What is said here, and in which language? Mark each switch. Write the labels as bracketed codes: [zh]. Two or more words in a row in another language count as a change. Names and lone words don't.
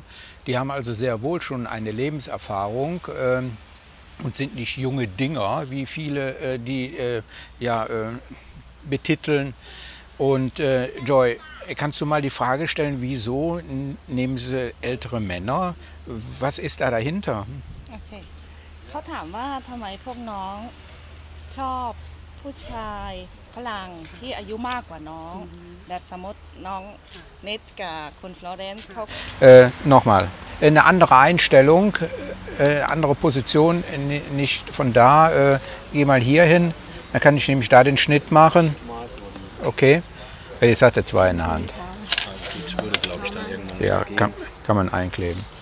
[de] Die haben also sehr wohl schon eine Lebenserfahrung und sind nicht junge Dinger, wie viele die betiteln. Und Joy, kannst du mal die Frage stellen, wieso nehmen sie ältere Männer? Was ist da dahinter? [th] โอเคเขาถามว่าทำไมพวกน้องชอบผู้ชายฝรั่งที่อายุมากกว่าน้องแบบสมมติน้องเนทกับคุณฟลอเรนซ์เขา [de] Nochmal, eine andere Einstellung, andere Position, nicht von da, geh mal hier hin, dann kann ich nämlich da den Schnitt machen. Okay, jetzt hat er zwei in der Hand. Ja, kann man einkleben.